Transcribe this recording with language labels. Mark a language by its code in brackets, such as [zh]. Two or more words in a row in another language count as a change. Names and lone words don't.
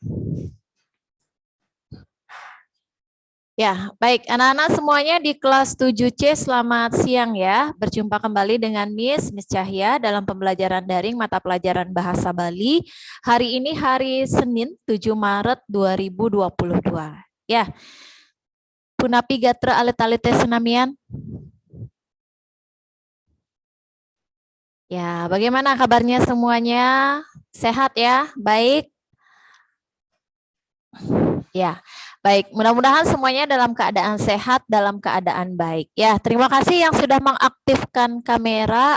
[id] Ya, baik anak-anak semuanya di kelas 7C selamat siang ya. Berjumpa kembali dengan Miss Cahya dalam pembelajaran daring mata pelajaran Bahasa Bali. Hari ini hari Senin 7 Maret 2022. Ya. [ban] Punapi gatra alit-alit sinamian. [id] Ya, bagaimana kabarnya semuanya? Sehat ya? Baik? Ya, baik. Mudah-mudahan semuanya dalam keadaan sehat, dalam keadaan baik. Ya, terima kasih yang sudah mengaktifkan kamera.